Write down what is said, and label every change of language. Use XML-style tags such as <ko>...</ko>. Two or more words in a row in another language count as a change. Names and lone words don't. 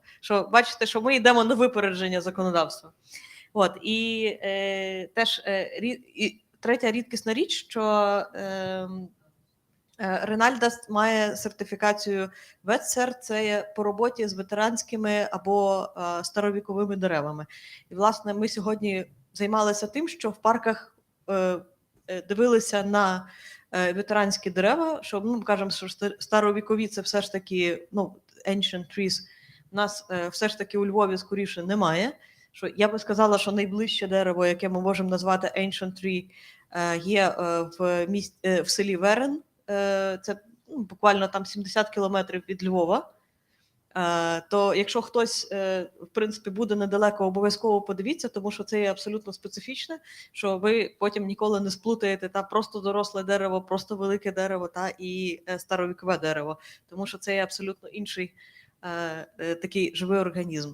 <uk>Що, бачите, що ми йдемо на випередження законодавства. І теж третя рідкісна річ, що Рейнальдас має сертифікацію ветсер, це є по роботі з ветеранськими або старовіковими деревами. І, власне, ми сьогодні займалися тим, що в парках дивилися на ветеранські дерева, що, кажемо, що старовікові це все ж таки,</uk> <en>ancient trees,</en> <uk>у нас все ж таки у Львові скоріше немає. Що я би сказала, що найближче дерево, яке ми можемо назвати</uk> <en>ancient tree,</en> <uk>є в селі Верен. Це буквально там 70 кілометрів від Львова. То якщо хтось, в принципі, буде недалеко, обов'язково подивіться, тому що це є абсолютно специфічне, що ви потім ніколи не сплутаєте просто доросле дерево, просто велике дерево і старовікове дерево, тому що це є абсолютно інший такий живий організм.</uk>